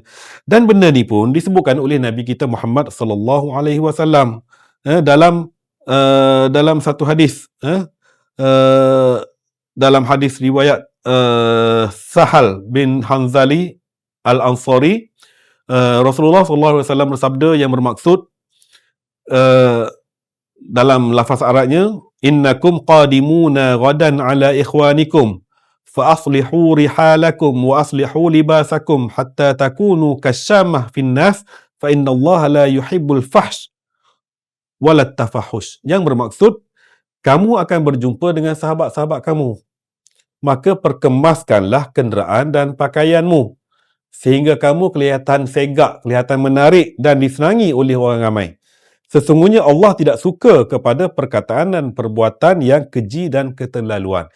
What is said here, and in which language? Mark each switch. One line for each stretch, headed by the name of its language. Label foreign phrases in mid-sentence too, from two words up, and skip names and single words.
Malay: Dan benda ni pun disebutkan oleh Nabi kita Muhammad
Arabic: صلى الله عليه وسلم
Malay: dalam satu hadis. Dalam hadis riwayat Sahal bin Hanzali Al-Ansari, Rasulullah SAW bersabda yang bermaksud dalam lafaz Arabnya,
Arabic: إنكم قادمون غدا على إخوانكم فأصلحوا رحالكم وأصلحوا لباسكم حتى تكونوا كالشامة في الناس فإن الله لا يحب الفحش ولا التفحش.
Malay: Yang bermaksud, kamu akan berjumpa dengan sahabat-sahabat kamu, maka perkemaskanlah kenderaan dan pakaianmu sehingga kamu kelihatan segak, kelihatan menarik dan disenangi oleh orang ramai. Sesungguhnya Allah tidak suka kepada perkataan dan perbuatan yang keji dan keterlaluan.